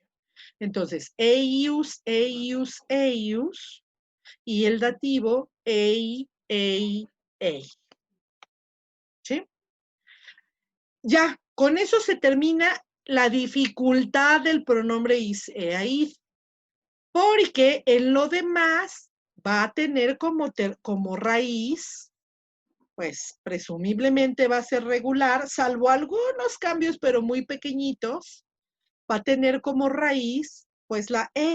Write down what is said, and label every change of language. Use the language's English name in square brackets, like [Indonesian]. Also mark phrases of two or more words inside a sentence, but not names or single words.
[Spanish] Entonces, [Latin] eius, eius, eius, [Spanish] y el dativo [Latin] ei, ei, ei. [Spanish] ¿Sí? Ya, con eso se termina la dificultad del pronombre [Latin] is, ea, id, [Spanish] porque en lo demás va a tener como raíz, pues presumiblemente va a ser regular, salvo algunos cambios, pero muy pequeñitos, va a tener como raíz, pues la E.